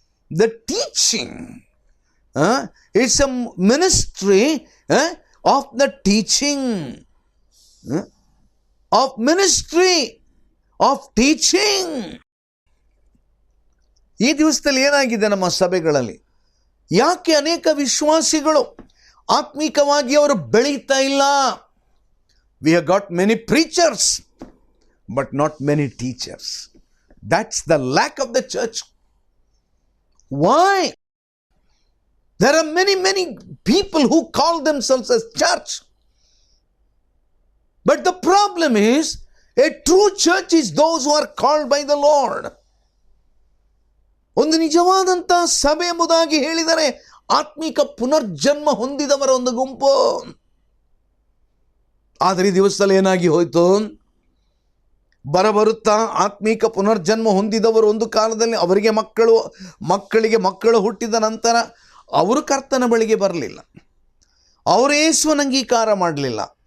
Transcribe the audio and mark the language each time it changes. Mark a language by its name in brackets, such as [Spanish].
[English] The teaching, it's a ministry of the teaching, of ministry of teaching. [Kannada] ಈ ದಿವಸದಲ್ಲಿ ಏನಾಗಿದೆ ನಮ್ಮ ಸಭೆಗಳಲ್ಲಿ, ಯಾಕೆ ಅನೇಕ ವಿಶ್ವಾಸಿಗಳು ಆತ್ಮಿಕವಾಗಿ ಅವರು ಬೆಳೀತಾ ಇಲ್ಲ? [English] We have got many preachers, but not many teachers. That's the lack of the church. Why? There are many people who call themselves as church. But the problem is, a true church is those who are called by the Lord. [Kannada] ಒಂದು ನಿಜವಾದಂಥ ಸಭೆ ಎಂಬುದಾಗಿ ಹೇಳಿದರೆ ಆತ್ಮಿಕ ಪುನರ್ಜನ್ಮ ಹೊಂದಿದವರ ಒಂದು ಗುಂಪು. ಆದರೆ ಈ ದಿವಸದಲ್ಲಿ ಏನಾಗಿ ಹೋಯಿತು, ಬರುತ್ತಾ ಆತ್ಮೀಕ ಪುನರ್ಜನ್ಮ ಹೊಂದಿದವರು ಒಂದು ಕಾಲದಲ್ಲಿ ಅವರಿಗೆ ಮಕ್ಕಳಿಗೆ ಮಕ್ಕಳು ಹುಟ್ಟಿದ ನಂತರ ಅವರು ಕರ್ತನ ಬಳಿಗೆ ಬರಲಿಲ್ಲ, ಅವರು ಯೇಸುವನ್ನು ಅಂಗೀಕಾರ ಮಾಡಲಿಲ್ಲ.